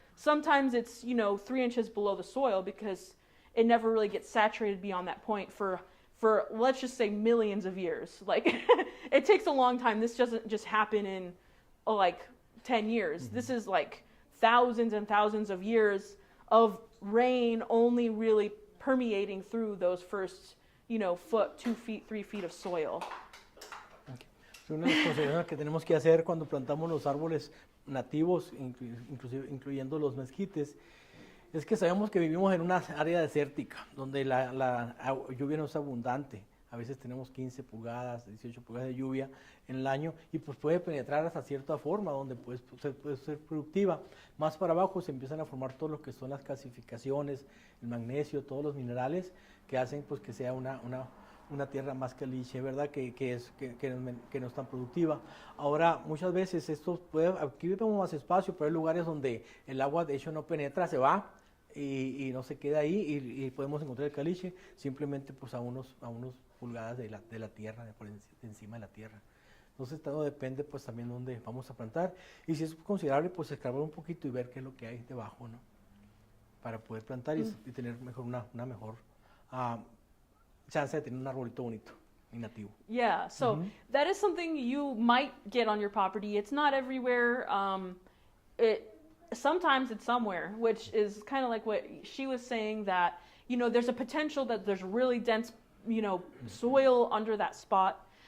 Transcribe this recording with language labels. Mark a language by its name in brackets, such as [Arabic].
[English] Sometimes it's 3 inches below the soil because it never really gets saturated beyond that point for let's just say millions of years. It takes a long time. This doesn't just happen in 10 years. Mm-hmm. This is thousands and thousands of years of rain only really permeating through those first foot, 2 feet, 3 feet of soil. [Spanish] Una de las consideraciones que tenemos que hacer cuando plantamos los árboles nativos, incluyendo los mezquites, es que sabemos que vivimos en una área desértica, donde la lluvia no es abundante, A veces tenemos 15 pulgadas, 18 pulgadas de lluvia en el año y pues puede penetrar hasta cierta forma donde pues, puede ser productiva. Más para abajo se empiezan a formar todo lo que son las calcificaciones, el magnesio, todos los minerales que hacen pues que sea una tierra más caliche, ¿verdad? Que no es tan productiva. Ahora, muchas veces aquí vemos más espacio, pero hay lugares donde el agua de hecho no penetra, se va y no se queda ahí y podemos encontrar el caliche simplemente pues a unos pulgadas de la tierra, de encima de la tierra. Entonces todo depende pues también de dónde vamos a plantar y si es considerable pues escarbar un poquito y ver qué es lo que hay debajo, ¿no? Para poder plantar y tener una mejor chance de tener un arbolito bonito y nativo. [English] Yeah, so that is something you might get on your property. It's not everywhere. Sometimes it's somewhere, which is kind of like what she was saying, that, you know, there's a potential that there's really dense, you know, soil under that spot.